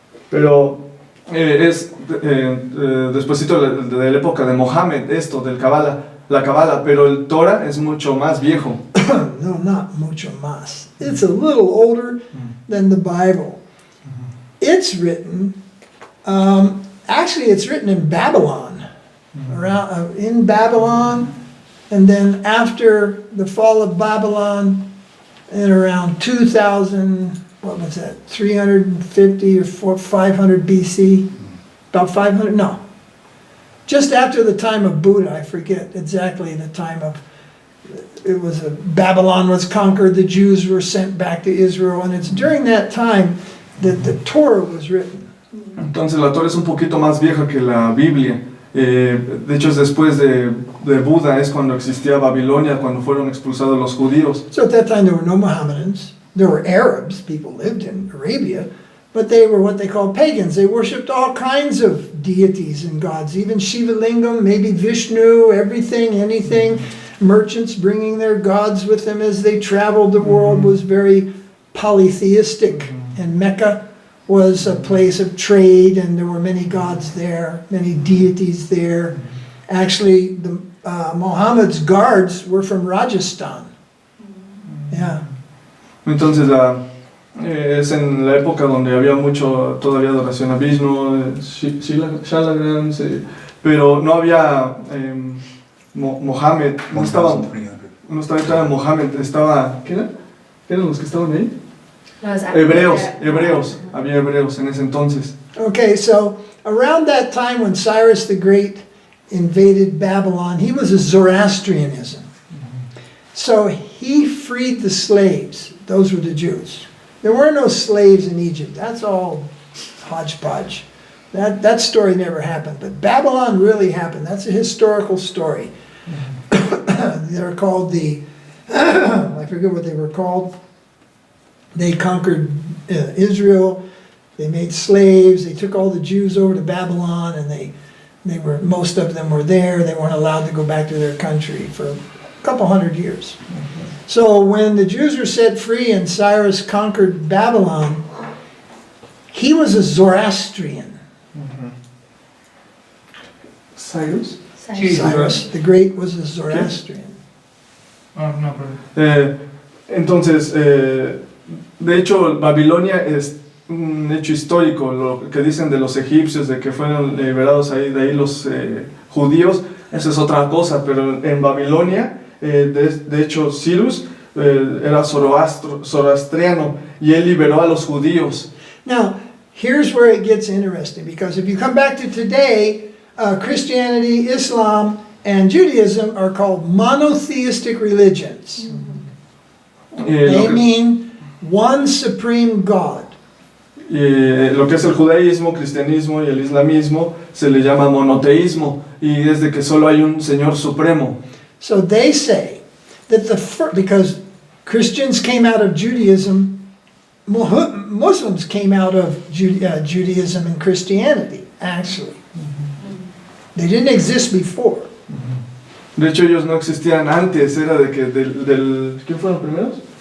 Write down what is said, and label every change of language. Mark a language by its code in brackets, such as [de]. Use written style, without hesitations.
[es] Pero es despuesito de la época de Mohammed, esto del la Kabbalah, pero el Torah es mucho más viejo. [en] No, not [es] mucho más. [en] It's a little older than the Bible. It's written, actually it's written in Babylon, around in Babylon, and then after the fall of Babylon, in around 2000, what was that, 350 or 500 BC, about 500, no. Just after the time of Buddha, I forget exactly the time of, it was Babylon was conquered, the Jews were sent back to Israel, and it's during that time that the Torah was written. [es] Entonces la Torah es un poquito más vieja que la Biblia. De hecho es después de Buda, es cuando existía Babilonia, cuando fueron expulsados los judíos. [en] So at that time there were no Mohammedans, there were Arabs, people lived in Arabia, but they were what they called pagans. They worshipped all kinds of deities and gods, even Shiva Lingam, maybe Vishnu, everything, anything. Merchants bringing their gods with them as they traveled the world was very polytheistic, and Mecca was a place of trade, and there were many gods there, many deities there. Actually, Muhammad's guards were from Rajasthan. Yeah. [es] Entonces es en la época donde había mucho todavía adoración a Vishnu, Shalagram, pero no había Mohammed, no estaba Mohammed, estaba, ¿qué eran los que estaban ahí? Los Hebreos, había hebreos en ese entonces. [en] Okay, so around that time when Cyrus the Great invaded Babylon, he was a Zoroastrianism. So he freed the slaves. Those were the Jews. There were no slaves in Egypt. That's all hodgepodge. That story never happened. But Babylon really happened. That's a historical story. They're called I forget what they were called. They conquered Israel. They made slaves. They took all the Jews over to Babylon, and most of them were there. They weren't allowed to go back to their country for a couple hundred years. So when the Jews were set free and Cyrus conquered Babylon, he was a Zoroastrian. Cyrus? Cyrus the Great was a Zoroastrian. [es] No, perdón. Entonces, de hecho, Babilonia es un hecho histórico, lo que dicen de los egipcios, de que fueron liberados ahí, de ahí los judíos, eso es otra cosa, pero en Babilonia, de hecho, Cyrus era zoroastriano y él liberó a los judíos. [en] Now, here's where it gets interesting, because if you come back to today, Christianity, Islam, and Judaism are called monotheistic religions. [es] Lo [en] They [es] que- [en] mean one supreme God. [es] Lo que es el judaísmo, cristianismo y el islamismo se le llama monoteísmo y es de que solo hay un Señor supremo. [en] So they say that because Christians came out of Judaism, Muslims came out of Judaism and Christianity, actually. They didn't exist before. [es] De hecho, ellos no existían antes, era de que ¿quién fueron los primeros?